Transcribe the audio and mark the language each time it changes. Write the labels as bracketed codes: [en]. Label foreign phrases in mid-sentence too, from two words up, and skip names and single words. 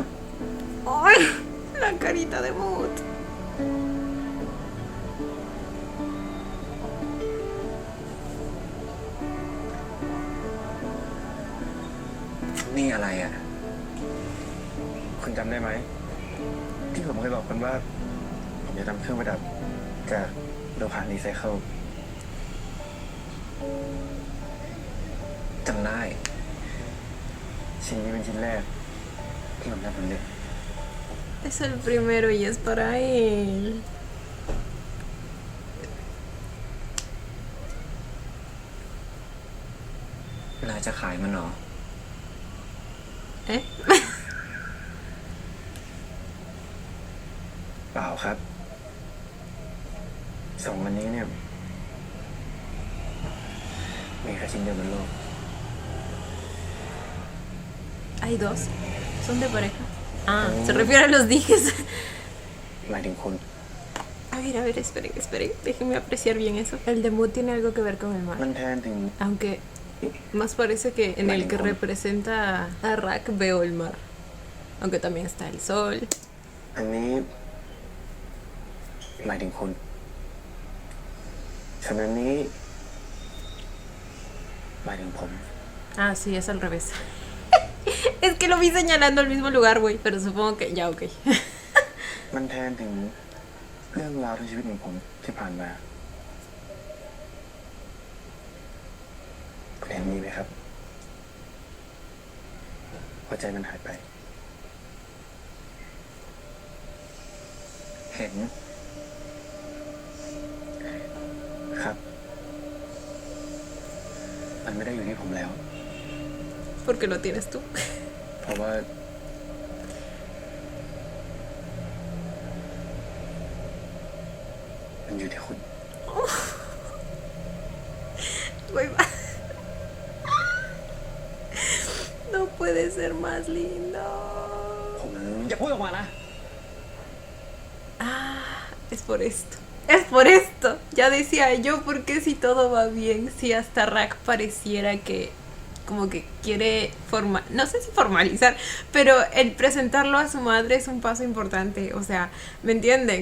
[es] ¡Ay! La carita de Mood. [th] นี่อะไรอ่ะ คุณจำได้ไหม ที่ผมเคยบอกคุณว่า ผมจะทำเครื่องประดับจากโลหะรีไซเคิล จำได้ ชิ้นนี้เป็นชิ้นแรก ที่ผมทำสำเร็จ [es] Es el primero y es para él. [th] นายจะขายมันเหรอ ¿Eh? เปล่าครับสองอันนี้เนี่ย มีแค่ชิ้นเดียวบนโลก [es] Hay dos. Son de pareja. Ah, se refiere a los dijes. [th] หมายถึงคุณ [es] A ver, esperen. Déjenme apreciar bien eso. El de Mood tiene algo que ver con el [th] มั [es] mar. [th] นแทนถึง [es] Aunque más parece que en el que representa a Rak veo el mar. Aunque también está el sol. [th] อันนี้หมายถึงคุณส่วนอันนี้หมายถึงผม [es] Ah, sí, es al revés. Es que lo vi señalando al mismo lugar, güey. Pero supongo que ya, ok. [th] มันแทนถึงเรื่องราวทั้งชีวิตของผมที่ผ่านมาคุณเห็นมีไหมครับหัวใจมันหายไป เห็น ครับ มันไม่ได้อยู่ที่ผมแล้ว [es] Porque lo tienes tú. [th] เพราะว่า มันอยู่ที่คุณ [es] Güey, va. No puede ser más lindo. [th] ผม อย่าพูดออกมานะ [es] Ah, es por esto. Es por esto. Ya decía yo, ¿por qué si todo va bien? Si hasta Rak pareciera que como que quiere no sé si formalizar, pero el presentarlo a su madre es un paso importante, o sea, ¿me entienden?